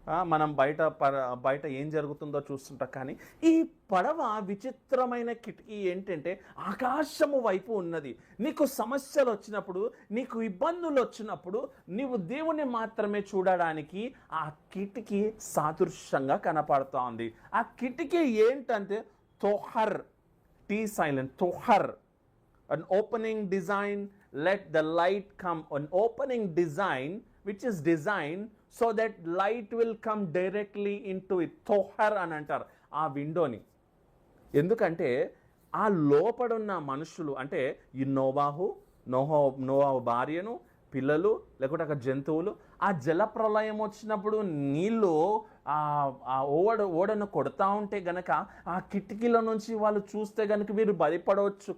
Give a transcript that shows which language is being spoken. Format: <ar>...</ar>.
<te>మనం బయట ఏం జరుగుతుందో చూస్తుంటాం. కానీ ఈ పడవ విచిత్రమైన కిటికీ ఏంటంటే ఆకాశము వైపు ఉన్నది. నీకు సమస్యలు వచ్చినప్పుడు, నీకు ఇబ్బందులు వచ్చినప్పుడు నీవు దేవుని మాత్రమే చూడడానికి ఆ కిటికీ సాదృశ్యంగా కనపడుతూ ఉంది. ఆ కిటికీ ఏంటంటే తోహర్, tea silent, తోహర్.</te> <en>an opening design, let the light come. An opening design which is designed so that light will come directly into it.</en> <te>తోహర్ అని అంటారు ఆ విండోని. ఎందుకంటే ఆ లోపడున్న మనుషులు, అంటే ఈ నోవాహు భార్యను, పిల్లలు, లేకుంటే అక్కడ జంతువులు, ఆ జలప్రలయం వచ్చినప్పుడు నీళ్ళు ఆ ఓడను కొడతా ఉంటే గనక ఆ కిటికీల నుంచి వాళ్ళు చూస్తే గనక మీరు భయపడవచ్చు.</te>